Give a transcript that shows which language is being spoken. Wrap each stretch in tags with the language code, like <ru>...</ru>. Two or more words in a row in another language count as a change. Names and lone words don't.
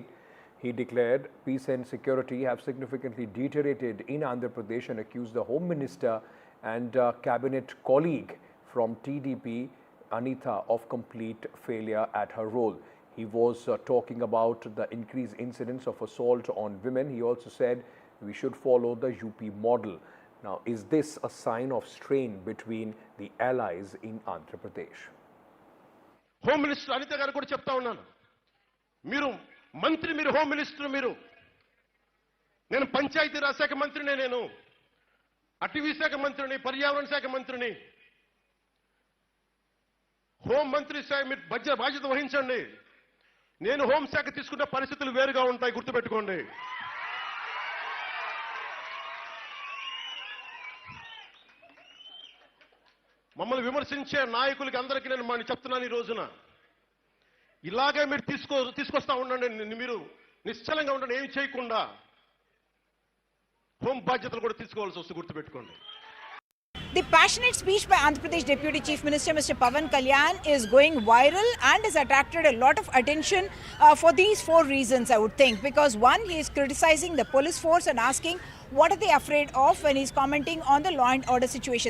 <en>He declared peace and security have significantly deteriorated in Andhra Pradesh and accused the Home Minister and cabinet colleague from TDP, Anita, of complete failure at her role. He was talking about the increased incidence of assault on women. He also said we should follow the UP model. Now, is this a sign of strain between the allies in Andhra Pradesh? Home Minister</en> <te>అనిత గారు కూడా చెప్తా ఉన్నాను. మీరు మంత్రి, మీరు</te> <en>Home Minister,</en> <te>meeru. నేను పంచాయతీ రాజ్ శాఖ మంత్రినే, నేను అటవీ శాఖ మంత్రిని, పర్యావరణ శాఖ మంత్రిని. హోం మంత్రి శాఖ మీరు బాధ్యత వహించండి. నేను హోంశాఖ తీసుకున్న పరిస్థితులు వేరుగా ఉంటాయి, గుర్తుపెట్టుకోండి. మమ్మల్ని విమర్శించే నాయకులకి అందరికీ నేను చెప్తున్నాను ఈ రోజున, ఇలాగే మీరు తీసుకొస్తా ఉండండి. మీరు నిశ్చలంగా ఉండండి, ఏమి చేయకుండా హోం బాధ్యతలు కూడా తీసుకోవాల్సి వస్తుంది, గుర్తుపెట్టుకోండి.</te> <en>The passionate speech by Andhra Pradesh Deputy Chief Minister Mr. Pavan Kalyan is going viral and has attracted a lot of attention for these four reasons, I would think. Because one, he is criticizing the police force and asking what are they afraid of when he's commenting on the law and order situation.</en>